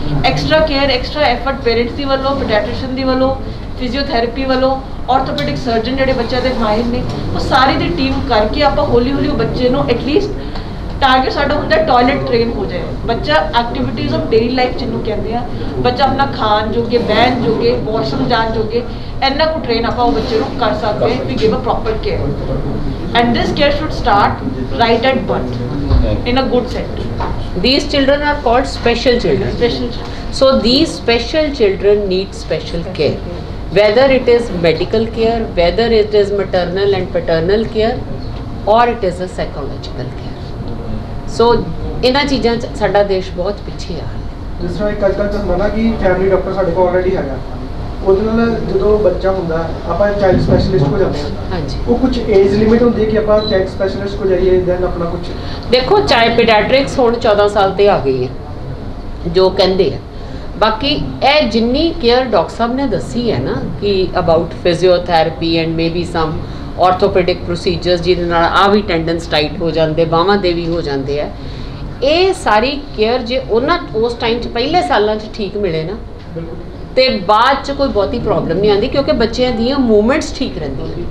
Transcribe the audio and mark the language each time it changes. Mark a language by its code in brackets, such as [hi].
[pa] Extra care, extra effort parents ਦੀ ਵੱਲੋਂ, paediatrician ਦੀ ਵੱਲੋਂ, physiotherapy ਵੱਲੋਂ, ਆਰਥੋਪੈਡਿਕ ਸਰਜਨ ਜਿਹੜੇ ਬੱਚਿਆਂ ਦੇ ਮਾਹਿਰ ਨੇ, ਉਹ ਸਾਰੀ ਦੀ ਟੀਮ ਕਰਕੇ ਆਪਾਂ ਹੌਲੀ ਹੌਲੀ ਉਹ ਬੱਚੇ ਨੂੰ ਐਟਲੀਸਟ ਟਾਰਗੇਟ ਸਾਡਾ ਹੁੰਦਾ ਟਾਇਲਟ ਟ੍ਰੇਨ ਹੋ ਜਾਏ। ਬੱਚਾ ਐਕਟੀਵਿਟੀਜ਼ ਆਫ ਡੇਲੀ ਲਾਈਫ ਜਿਹਨੂੰ ਕਹਿੰਦੇ ਆ, ਬੱਚਾ ਆਪਣਾ ਖਾਣ ਜੋਗੇ, ਬਹਿਣ ਜੋਗੇ, ਵਾਸ਼ਰੂਮ ਜਾਣ ਜੋਗੇ ਇੰਨਾ ਕੁ ਟ੍ਰੇਨ ਆਪਾਂ ਉਹ ਬੱਚੇ ਨੂੰ ਕਰ ਸਕਦੇ ਹਾਂ, [en] We give a proper care. And this care should start right at birth in a good center. These children are called special children. Special children. So these special children need special care. Whether it is medical care, whether it is maternal and paternal care, or it is a psychological care. So [pa] ਇਹਨਾਂ ਚੀਜ਼ਾਂ 'ਚ ਸਾਡਾ ਦੇਸ਼ ਬਹੁਤ ਪਿੱਛੇ ਆ। ਜਿਸ ਤਰ੍ਹਾਂ ਇੱਕ ਅੱਜ ਕੱਲ੍ਹ ਤਾਂ ਹੁੰਦਾ ਨਾ ਕਿ ਫੈਮਿਲੀ ਡਾਕਟਰ ਸਾਡੇ ਕੋਲ ਆਲਰੇਡੀ ਹੈਗਾ, ਉਹਦੇ ਨਾਲ ਜਦੋਂ ਬੱਚਾ ਹੁੰਦਾ ਆਪਾਂ ਚਾਈਲਡ ਸਪੈਸ਼ਲਿਸਟ ਕੋਲ ਜਾਂਦੇ ਹਾਂ। ਹਾਂਜੀ, ਉਹ ਕੁਝ ਏਜ ਲਿਮਿਟ ਹੁੰਦੀ ਹੈ ਕਿ ਆਪਾਂ ਚਾਈਲਡ ਸਪੈਸ਼ਲਿਸਟ ਕੋਲ ਜਾਈਏ ਦੈਨ ਆਪਣਾ ਕੁਝ? ਦੇਖੋ ਚਾਹੇ ਪੀਡੀਆਟ੍ਰਿਕਸ ਹੁਣ 14 ਸਾਲ ਤੇ ਆ ਗਈ ਹੈ ਜੋ ਕਹਿੰਦੇ ਆ, ਬਾਕੀ ਇਹ ਜਿੰਨੀ ਕੇਅਰ ਡਾਕਟਰ ਸਾਹਿਬ ਨੇ ਦੱਸੀ ਹੈ ਨਾ ਕਿ [en] about physiotherapy and maybe some orthopaedic procedures [pa] ਜਿਹਦੇ ਨਾਲ ਆ ਵੀ ਟੈਂਡਨਸ ਟਾਈਟ ਹੋ ਜਾਂਦੇ, ਬਾਹਾਂ ਦੇ ਵੀ ਹੋ ਜਾਂਦੇ ਆ, ਇਹ ਸਾਰੀ ਕੇਅਰ ਜੇ ਉਹਨਾਂ ਉਸ ਟਾਈਮ 'ਚ ਪਹਿਲੇ ਸਾਲਾਂ 'ਚ ਠੀਕ ਮਿਲੇ ਨਾ ਤੇ ਬਾਅਦ 'ਚ ਕੋਈ ਬਹੁਤੀ ਪ੍ਰੋਬਲਮ ਨਹੀਂ ਆਉਂਦੀ, ਕਿਉਂਕਿ ਬੱਚਿਆਂ ਦੀਆਂ ਮੂਵਮੈਂਟਸ ਠੀਕ ਰਹਿੰਦੀਆਂ।